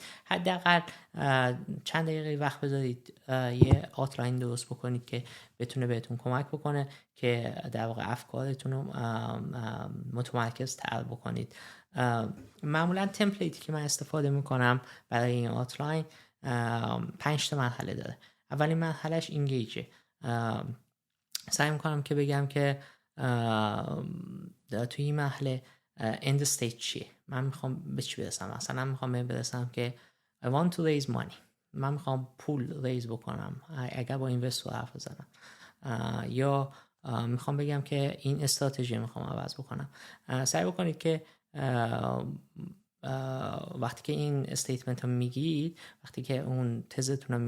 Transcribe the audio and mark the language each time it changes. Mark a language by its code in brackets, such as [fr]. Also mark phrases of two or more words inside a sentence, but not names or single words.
[fa] حداقل چند دقیقه وقت بذارید یه آوتلاین درست بکنید که بتونه بهتون کمک بکنه که در واقع افکارتون رو متمرکز تر بکنید. معمولا تمپلیتی که من استفاده میکنم برای این آوتلاین 5 تا مرحله داره. اولین مرحلهش اینگیجه. سعی میکنم که بگم که توی این مرحله [en] end state [fa] چیه، من میخوام به چی برسم. مثلا میخوام برسم که [en] I want to raise money، [fa] من میخوام پول ریز بکنم اگر با اینوستور حرف بزنم، یا میخوام بگم که این استراتژی میخوام عوض بکنم. سعی بکنید که وقتی که این استیتمنت رو میگید، وقتی که اون تزتون رو